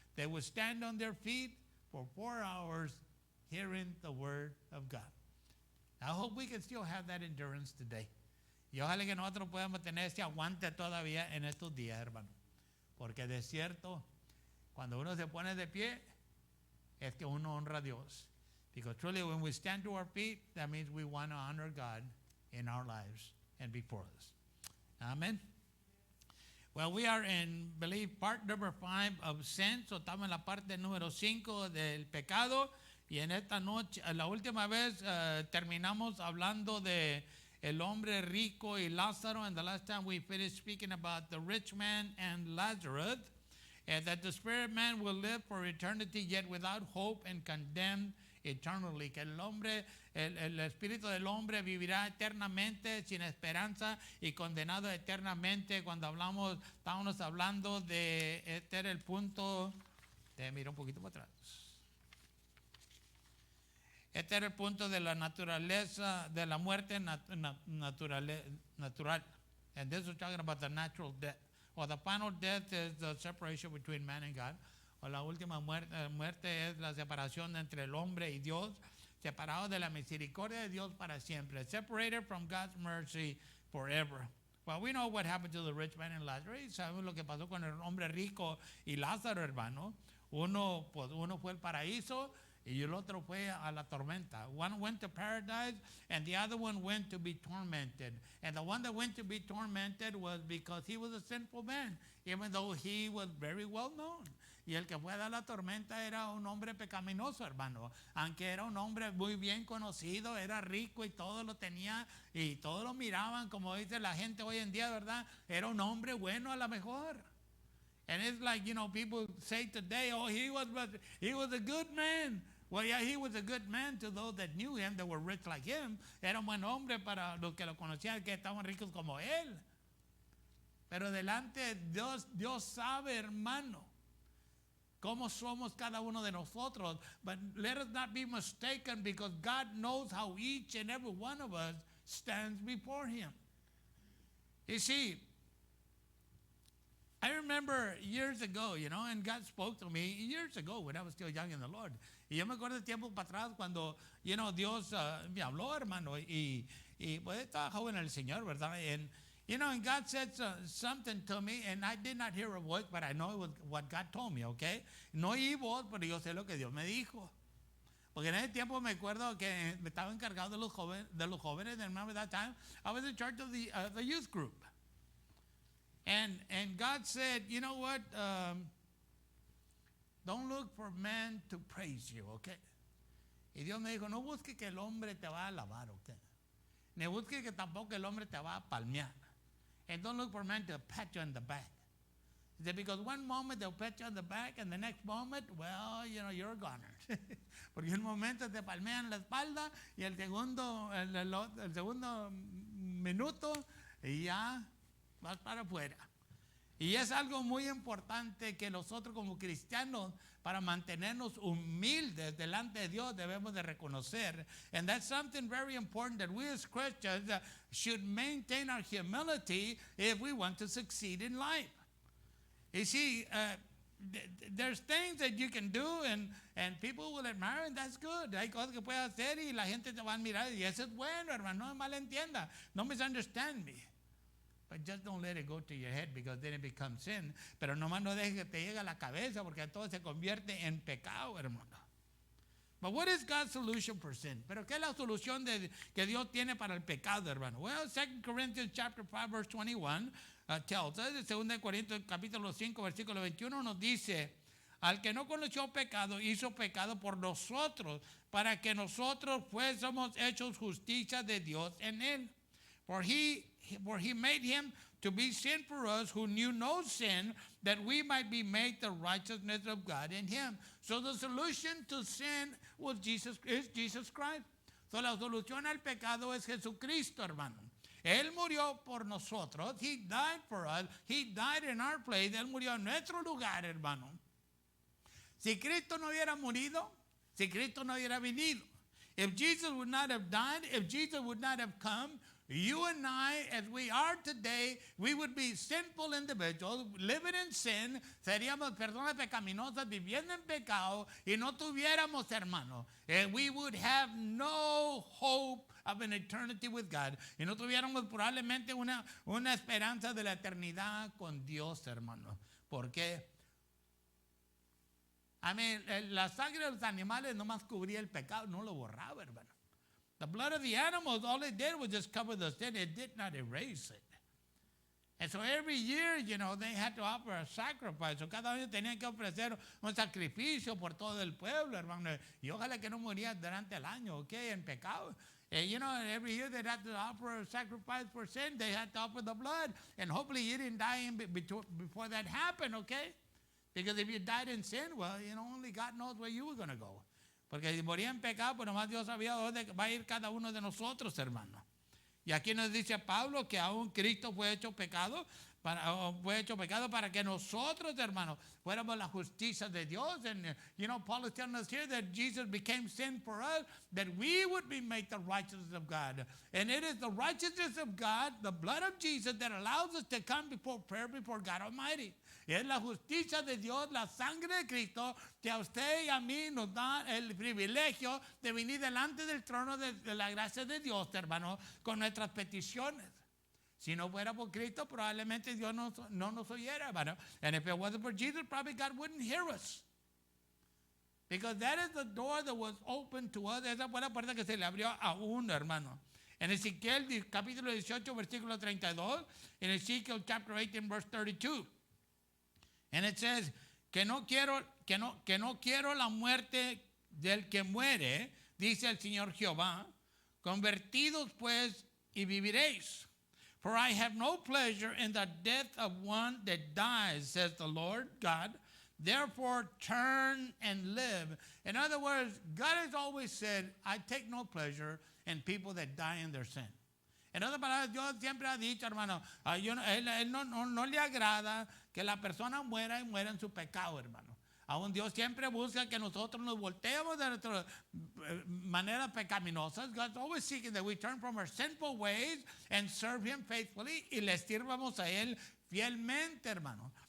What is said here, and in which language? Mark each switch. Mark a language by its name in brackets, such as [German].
[English] They would stand on their feet for 4 hours hearing the word of God. I hope we can still have that endurance today. [Spanish] Y ojalá que nosotros podamos tener ese aguante todavía en estos días, hermano. Porque de cierto, cuando uno se pone de pie, es que uno honra a Dios. [English] Because truly when we stand to our feet, that means we want to honor God in our lives and before us. Amen. Well, we are in, believe, part number 5 of sin. [Spanish] So estamos en la parte número 5 del pecado. Y en esta noche, la última vez terminamos hablando de el hombre rico y Lázaro. [English] And the last time we finished speaking about the rich man and Lazarus. And that the spirit man will live for eternity, yet without hope and condemned eternally. [Spanish] Que el espíritu del hombre vivirá eternamente sin esperanza y condenado eternamente. Cuando estábamos hablando de, este era el punto, mira un poquito para atrás. Este era el punto de la naturaleza, de la muerte natural. [English] And this is talking about the natural death. Or the final death is the separation between man and God. [Spanish] O la última muerte es la separación entre el hombre y Dios, separado de la misericordia de Dios para siempre, [English] separated from God's mercy forever. Well, we know what happened to the rich man and Lazarus. [Spanish] Sabemos lo que pasó con el hombre rico y Lázaro, hermano. Uno fue al paraíso y el otro fue a la tormenta. [English] One went to paradise and the other one went to be tormented. And the one that went to be tormented was because he was a sinful man, even though he was very well known. [Spanish] Y el que fue a la tormenta era un hombre pecaminoso, hermano. Aunque era un hombre muy bien conocido, era rico y todo lo tenía y todos lo miraban, como dice la gente hoy en día, ¿verdad? Era un hombre bueno a lo mejor. [English] And it's like, people say today, oh, he was a good man. Well, yeah, he was a good man to those that knew him, that were rich like him. [Spanish] Era un buen hombre para los que lo conocían, que estaban ricos como él. Pero delante de Dios sabe, hermano, cómo somos cada uno de nosotros. [English] But let us not be mistaken, because God knows how each and every one of us stands before him. You see, I remember years ago, and God spoke to me years ago when I was still young in the Lord. [Spanish] Y yo me acuerdo de tiempo para atrás cuando, Dios me habló, hermano, y pues estaba joven el Señor, ¿verdad? [English] And, and God said something to me, and I did not hear a voice, but I know it was what God told me, okay? [Spanish] No oí voz, pero yo sé lo que Dios me dijo. Porque en ese tiempo me acuerdo que me estaba encargado de los jóvenes, [English] and remember that time, I was in charge of the youth group. And God said, you know what? Don't look for men to praise you, okay? [Spanish] Y Dios me dijo, no busque que el hombre te va a alabar, okay? Ni busque que tampoco el hombre te va a palmear. [English] And don't look for men to pat you on the back. He said, because one moment they'll pat you on the back, and the next moment, well, you're a goner. [Spanish] Porque un momento te palmean la espalda, y el segundo minuto, y ya vas para afuera. Y es algo muy importante que nosotros como cristianos, para mantenernos humildes delante de Dios, debemos de reconocer. [English] And that's something very important, that we as Christians should maintain our humility if we want to succeed in life. You see, there's things that you can do and people will admire, and that's good. [Spanish] Hay cosas que puedes hacer y la gente te va a admirar, y eso es bueno, hermano, no me malentienda. [English] No misunderstand me. But just don't let it go to your head, because then it becomes sin. [Spanish] Pero nomás no dejes que te llegue a la cabeza, porque todo se convierte en pecado, hermano. [English] But what is God's solution for sin? [Spanish] Pero ¿qué es la solución que Dios tiene para el pecado, hermano? [English] Well, 2 Corinthians chapter 5 verse 21 tells us, [Spanish] 2 Corintios capítulo 5 versículo 21 nos dice, al que no conoció pecado, hizo pecado por nosotros, para que nosotros fuésemos hechos justicia de Dios en él. [English] For he made him to be sin for us who knew no sin, that we might be made the righteousness of God in him. So the solution to sin is Jesus Christ. [Spanish] So la solución al pecado es Jesucristo, hermano. Él murió por nosotros. [English] He died for us. He died in our place. [Spanish] Él murió en nuestro lugar, hermano. Si Cristo no hubiera murido, si Cristo no hubiera venido, [English] if Jesus would not have died, if Jesus would not have come, you and I, as we are today, we would be sinful individuals, living in sin, [Spanish] seríamos personas pecaminosas viviendo en pecado, y no tuviéramos, hermano, [English] and we would have no hope of an eternity with God, [Spanish] y no tuviéramos probablemente una esperanza de la eternidad con Dios, hermano. ¿Por qué? La sangre de los animales no más cubría el pecado, no lo borraba, hermano. [English] The blood of the animals, all it did was just cover the sin. It did not erase it. And so every year, they had to offer a sacrifice. [Spanish] So cada año tenían que ofrecer un sacrificio por todo el pueblo, hermano. Y ojalá que no muriera durante el año, okay, en pecado. [English] And, every year they had to offer a sacrifice for sin. They had to offer the blood. And hopefully you didn't die before that happened, okay? Because if you died in sin, well, only God knows where you were going to go. [Spanish] Porque si moría en pecado, pues nomás Dios sabía dónde va a ir cada uno de nosotros, hermano. Y aquí nos dice Pablo que aún Cristo fue hecho pecado para que nosotros, hermanos, fuéramos la justicia de Dios. [English] And Paul is telling us here that Jesus became sin for us, that we would be made the righteousness of God. And it is the righteousness of God, the blood of Jesus, that allows us to come before prayer before God Almighty. [Spanish] Y es la justicia de Dios, la sangre de Cristo, que a usted y a mí nos da el privilegio de venir delante del trono de la gracia de Dios, hermano, con nuestras peticiones. Si no fuera por Cristo, probablemente Dios no nos oyera, hermano. [English] And if it wasn't for Jesus, probably God wouldn't hear us. Because that is the door that was open to us. [Spanish] Esa fue la puerta que se le abrió a uno, hermano. En Ezequiel capítulo 18, versículo 32. [English] En Ezekiel chapter 18, verse 32. And it says, [Spanish] que no quiero la muerte del que muere, dice el Señor Jehová. Convertidos pues y viviréis. [English] For I have no pleasure in the death of one that dies, says the Lord God. Therefore turn and live. In other words, God has always said, I take no pleasure in people that die in their sin. [Spanish] En otras palabras, Dios siempre ha dicho, hermano, él no le agrada que la persona muera y muera en su pecado, hermano. Aún Dios siempre busca que nosotros nos volteemos de nuestras maneras pecaminosas. [English] God's always seeking that we turn from our sinful ways and serve Him faithfully [Spanish] y le sirvamos a Él fielmente, hermano.